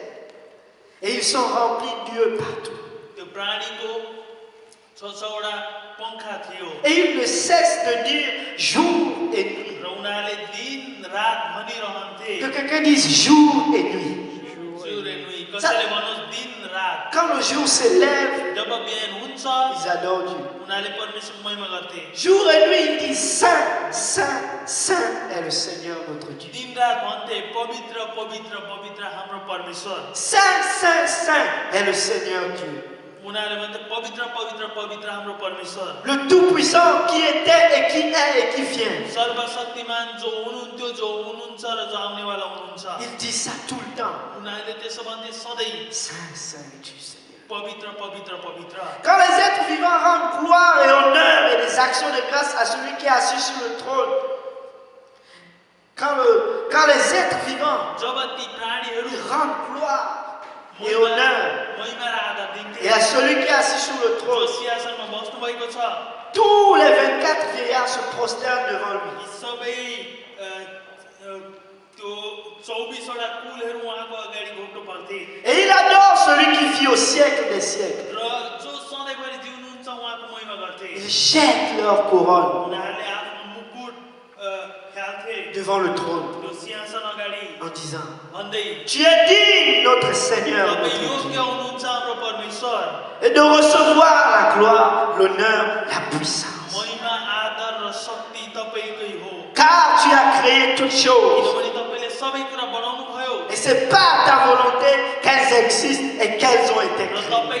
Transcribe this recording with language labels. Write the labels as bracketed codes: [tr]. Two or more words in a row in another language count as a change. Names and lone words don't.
[fr] Et ils sont remplis d'yeux partout. [ne] त्यो प्राणीको 6 पंखा थियो [fr] Et ils ne cessent de dire jour et nuit. [ne] र उनीहरूले दिन रात भनिरहन्थे [fr] Que quelqu'un dise jour et nuit. [ne] सूर्य नुई कसैले भन्नुहोस् दिन रात [fr] Quand le jour se lève, [ne] जब बिहान हुन्छ [fr] ils adorent Dieu. [ne] उनीहरूले परमेश्वरको महिमा गर्थे [fr] Jour et nuit, ils disent Saint, Saint, Saint est le Seigneur notre Dieu. [ne] दिन रात भन्थे पवित्र पवित्र पवित्र हाम्रो परमेश्वर [fr] Saint, Saint, Saint est le Seigneur Dieu. [ne] उनीहरूले भन्थे पवित्र पवित्र पवित्र हाम्रो परमेश्वर [fr] Le Tout-Puissant qui était et qui est et qui vient. [ne] सर्वशक्तिमान जो हुनुहुन्थ्यो जो हुनुहुन्छ र जो आउनेवाला हुनुहुन्छ [fr] Il dit ça tout le temps. [ne] उनीहरूले त्यसो भन्थे सधैँ [fr] Saint, Saint est tu Seigneur. [ne] पवित्र पवित्र पवित्र [fr] Quand les êtres vivants rendent gloire et honneur et des actions de grâce à celui qui est assis sur le trône, quand les êtres vivants [ne] जब ती प्राणीहरू [fr] rendent gloire et honneur [ne] महिमा र आदर दिन्थे [fr] et à celui qui est assis sur le [ne] जो [fr] trône, [ne] सिंहासनमा बस्नु भएको छ [fr] tous les 24 vieillards se prosternent devant lui. [ne] यी सबै त्यो 24 वटा कुलहरू उहाँको अगाडि घोप्नु पर्थे [fr] Et il adore celui qui vit au siècle des siècles. [ne] र जो सधैँभरि जिउनुहुन्छ [fr] jettent leur couronne [ne] उनीहरूले आफ्नो मुकुट खेल्थे [fr] devant le trône [ne] त्यो सिंहासन अगाडि [fr] en disant, [ne] भन्दै [fr] tu es digne, notre Seigneur, notre [ne] तपाईँ [fr] Dieu, [ne] योग्य हुनुहुन्छ हाम्रो परमेश्वर [fr] et de recevoir la gloire, l'honneur, la puissance. [ne] महिमा आदर र शक्ति तपाईँकै हो [fr] Car tu as créé toutes choses. [ne] किनभने तपाईँले सबै कुरा बनाउनु भयो [fr] Et c'est pas ta volonté qu'elles existent et qu'elles ont été [ne] र [fr] créées. [ne] तपाईँ